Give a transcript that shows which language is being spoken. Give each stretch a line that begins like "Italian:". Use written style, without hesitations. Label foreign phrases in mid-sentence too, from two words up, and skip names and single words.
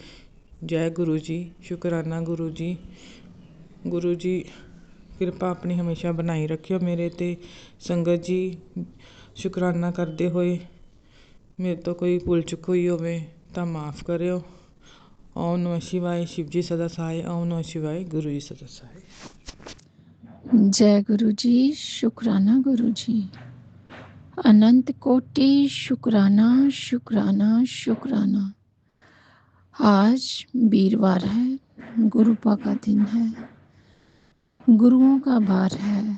Punjabi: ਜੈ ਗੁਰੂ ਜੀ, ਸ਼ੁਕਰਾਨਾ ਗੁਰੂ ਜੀ। ਗੁਰੂ ਜੀ ਕਿਰਪਾ ਆਪਣੀ ਹਮੇਸ਼ਾ ਬਣਾਈ ਰੱਖਿਓ ਮੇਰੇ 'ਤੇ। ਸੰਗਤ ਜੀ, ਸ਼ੁਕਰਾਨਾ ਕਰਦੇ ਹੋਏ ਮੇਰੇ ਤੋਂ ਕੋਈ ਭੁੱਲ ਚੁੱਕ ਹੋਈ ਹੋਵੇ ਤਾਂ ਮਾफ़ ਕਰਿਓ।
Hindi: ओम नमः शिवाय, शिव जी सदा सहाय। ओम नमः शिवाय, गुरु जी सदा सहाय। जय गुरु जी, शुकराना गुरु जी। अनंत कोटि शुकराना शुकराना शुकराना। आज वीरवार है, गुरुपा का दिन है, गुरुओं का वार है।